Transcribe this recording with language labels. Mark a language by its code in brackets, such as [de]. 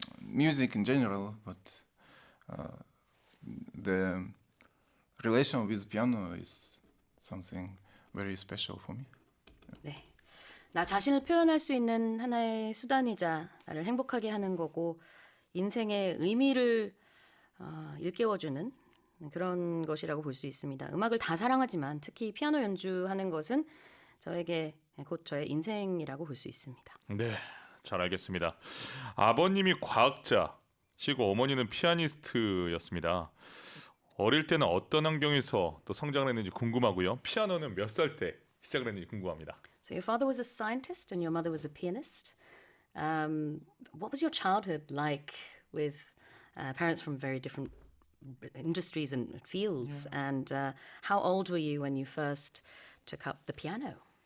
[en] music in general, but the relation with piano is something very special for me. [ko] 네. 나 자신을 표현할 수 있는 하나의 수단이자 나를 행복하게 하는 거고 인생의 의미를 일깨워주는 그런 것이라고 볼 수 있습니다. 음악을 다 사랑하지만 특히 피아노 연주하는 것은 저에게 곧 저의 인생이라고 볼 수 있습니다. 네, 잘 알겠습니다. 아버님이 과학자시고 어머니는 피아니스트였습니다. 어릴 때는 어떤 환경에서 또 성장을 했는지 궁금하고요. 피아노는 몇 살 때 시작을 했는지 궁금합니다. [en] So your father was a scientist and your mother was a pianist. What was your childhood like with parents from very different industries and fields? And how old were you when you first took up the piano?